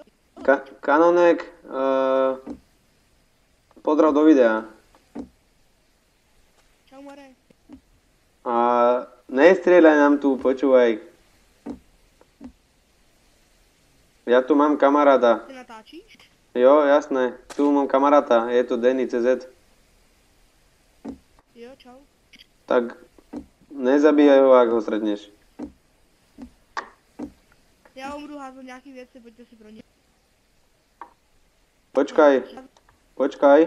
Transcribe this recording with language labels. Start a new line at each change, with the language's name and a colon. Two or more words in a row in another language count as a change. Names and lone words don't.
Czech: Kanonek, pozdrav do videa. Čau, Marek.
Slovak: A nestrieľaj nám tu, počúvaj. Ja tu mám kamaráta.
Czech: Ty natáčíš?
Slovak: Jo, jasné. Tu mám kamaráta, je to Denny CZ.
Czech: Jo, čau.
Slovak: Tak nezabíjaj ho, ak ho stretneš.
Czech: Já vám budu házet nějaký věci, pojďte si pro ně.
Slovak: Počkaj.